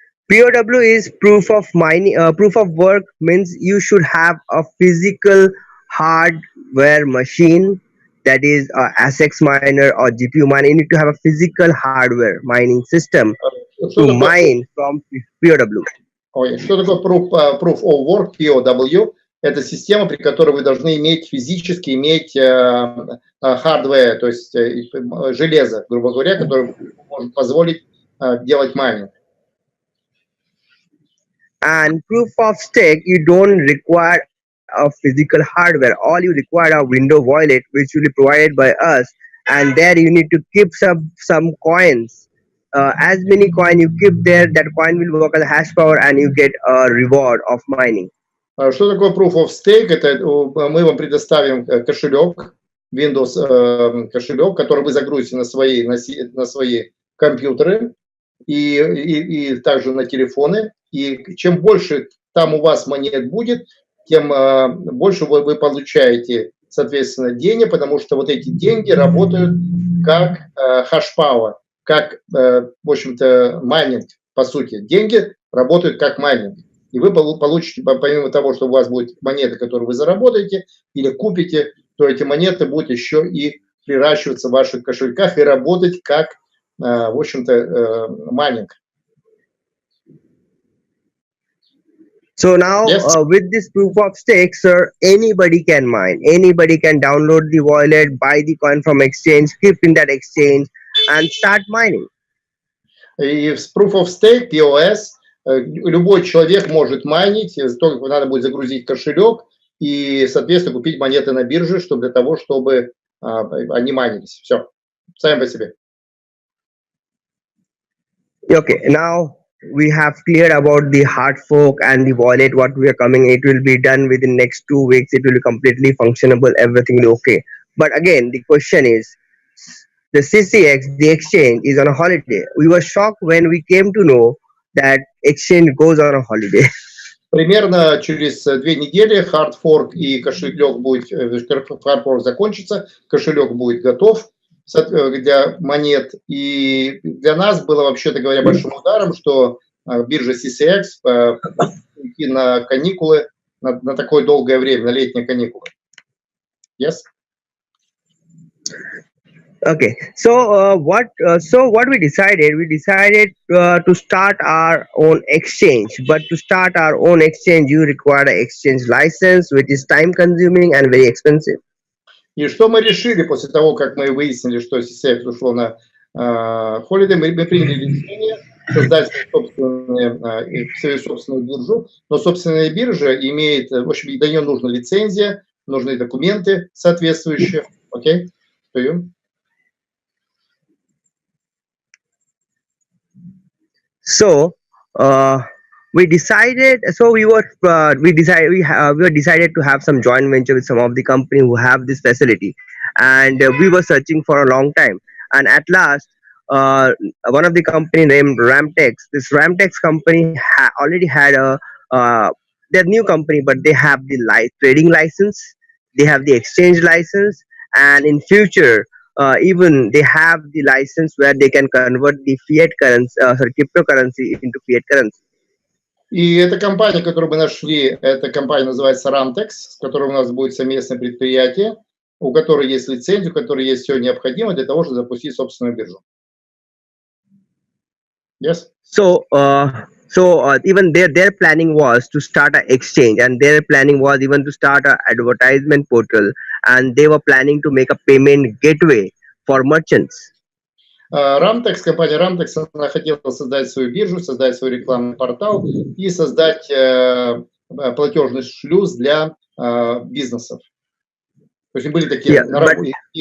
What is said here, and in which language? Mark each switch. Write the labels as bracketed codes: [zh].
[en] POW is proof of mining. Proof of work means you should have a physical hardware machine, that is ASIC miner or GPU miner. You need to have a physical hardware mining system to mine from POW. [ru] Что такое Proof of Work, POW? Это система, при которой вы должны физически иметь hardware, то есть железо, грубо говоря, которое может позволить делать майнинг. [en] And proof of stake, you don't require a physical hardware. All you require a window wallet, which will be provided by us, and there you need to keep some coins. As many coins you keep there, that coin will work as a hash power, and you get a reward of mining. [ru] Что такое Proof of Stake? Это мы вам предоставим кошелек, Windows кошелек, который вы загрузите на свои компьютеры и также на телефоны. И чем больше там у вас монет будет, тем больше вы получаете, соответственно, денег, потому что вот эти деньги работают как hash-power, как, в общем-то, майнинг, по сути. Деньги работают как майнинг. И вы получите, помимо того, что у вас будет монеты, которые вы заработаете или купите, то эти монеты будут еще и приращиваться в ваших кошельках и работать как, в общем-то, майнинг. [en] So now, yes. With this proof of stake, sir, anybody can mine. Anybody can download the wallet, buy the coin from exchange, keep in that exchange, and start mining. [ru] И с Proof of Stake, POS, любой человек может майнить, только надо будет загрузить кошелек и, соответственно, купить монеты на бирже, для того, чтобы они майнились. Все, сами по себе. [en] Okay, now we have cleared about the hard fork and the wallet, what we are coming. It will be done within next 2 weeks. It will be completely functionable. Everything will be okay. But again, the question is, the CCX, the exchange, is on a holiday. We were shocked when we came to know that exchange goes on a holiday. [ru] Примерно через 2 недели хардфорк и кошелек будет, хардфорк закончится, кошелек будет готов для монет. И для нас было, вообще-то говоря, большим ударом, что биржа CCX идти на каникулы, на такое долгое время, на летние каникулы. [en] Yes? Okay, so what we decided to start our own exchange. But to start our own exchange, you require an exchange license, which is time consuming and very expensive. [ru] И что мы решили после того, как мы выяснили, что CCX ушло на holiday, мы приняли решение создать свою собственную биржу, но собственная биржа имеет, в общем, до нее нужна лицензия, нужны документы соответствующие. Окей? [en] So we decided. So we were decided to have some joint venture with some of the company who have this facility, and we were searching for a long time. And at last, one of the company named Ramtex. This Ramtex company already had they're new company, but they have the trading license, they have the exchange license, and in future even they have the license where they can convert the fiat currency, cryptocurrency into fiat currency. [ru] И эта компания, которую мы нашли, эта компания называется Ramtex, с которой у нас будет совместное предприятие, у которой есть лицензия, у которой есть все необходимое для того, чтобы запустить собственную биржу. [en] Yes. So even their planning was to start an exchange, and their planning was even to start an advertisement portal, and they were planning to make a payment gateway for merchants. [ru] Ramtex, компания Ramtex, она хотела создать свою биржу, создать свой рекламный портал и создать платежный шлюз для бизнесов. То есть были такие наработки.